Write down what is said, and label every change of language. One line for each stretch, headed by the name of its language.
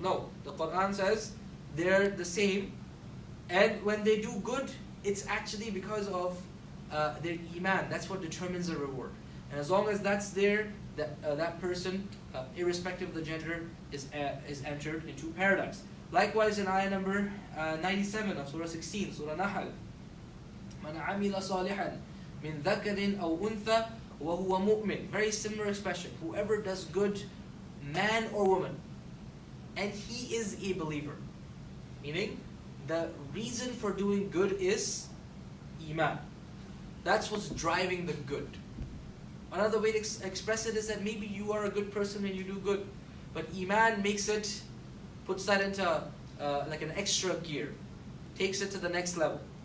English: No, the Quran says they're the same, and when they do good, it's actually because of their iman. That's what determines the reward. And as long as that's there, that person, irrespective of the gender, is entered into paradise. Likewise, in ayah number 97 of Surah 16, Surah Nahl,
Arabic: مَنْ عَمِلَ صَالِحًا مِنْ ذَكَرٍ أَوْ أُنْثَى وَهُوَ مُؤْمِنٌ.
English: Very similar expression. Whoever does good, man or woman, and he is a believer. Meaning, the reason for doing good is iman. That's what's driving the good. Another way to express it is that maybe you are a good person and you do good, but iman puts that into like an extra gear, takes it to the next level.